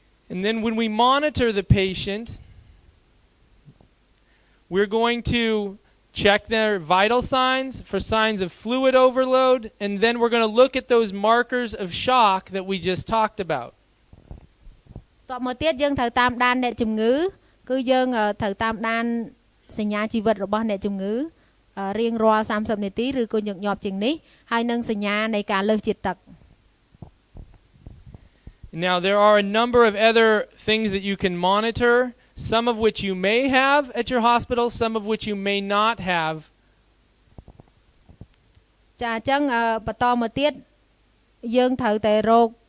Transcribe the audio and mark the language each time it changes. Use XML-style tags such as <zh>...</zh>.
<en>And then when we monitor the patient, we're going to check their vital signs for signs of fluid overload, and then we're going to look at those markers of shock that we just talked about.</en> <km>តបមកទៀតយើងត្រូវតាមដានអ្នកជំងឺគឺយើងត្រូវតាមដានសញ្ញាជីវិតរបស់អ្នកជំងឺរៀងរាល់30នាទីឬក៏ញឹកញាប់ជាងនេះហើយនឹងសញ្ញានៃការលើសជាតិទឹក</km> <en>Now there are a number of other things that you can monitor, some of which you may have at your hospital, some of which you may not have.</en> <km>ចាអញ្ចឹងបន្តមកទៀតយើងត្រូវតែរក</km>